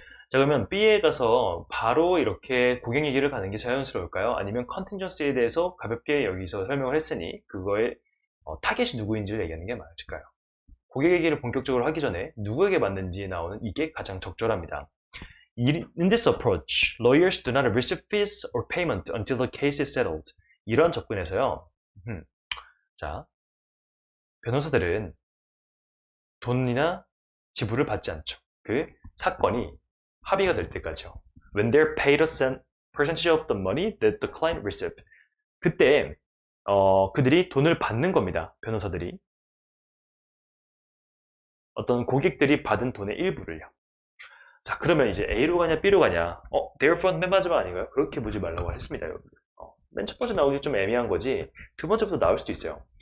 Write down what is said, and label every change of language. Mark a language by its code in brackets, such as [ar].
[ko] 자, 그러면 B에 가서 바로 이렇게 고객 얘기를 가는 게 자연스러울까요? 아니면 contingency에 대해서 가볍게 여기서 설명을 했으니 그거의 타겟이 누구인지를 얘기하는 게 맞을까요? 고객 얘기를 본격적으로 하기 전에 누구에게 맞는지 나오는 이게 가장 적절합니다. [en] In this approach, lawyers do not receive fees or payment until the case is settled. [ko] 이런 접근에서요. 자, 변호사들은 돈이나 지불을 받지 않죠. 그 사건이 합의가 될 때까지요. [en] When they're paid a percentage of the money that the client received. [ko] 그때 그들이 돈을 받는 겁니다. 변호사들이. 어떤 고객들이 받은 돈의 일부를요. 자, 그러면 이제 A로 가냐 B로 가냐? therefore 맨 마지막 아닌가요? 그렇게 보지 말라고 했습니다, 여러분. 맨 첫 번째 나오기 좀 애매한 거지 두 번째부터 나올 수도 있어요.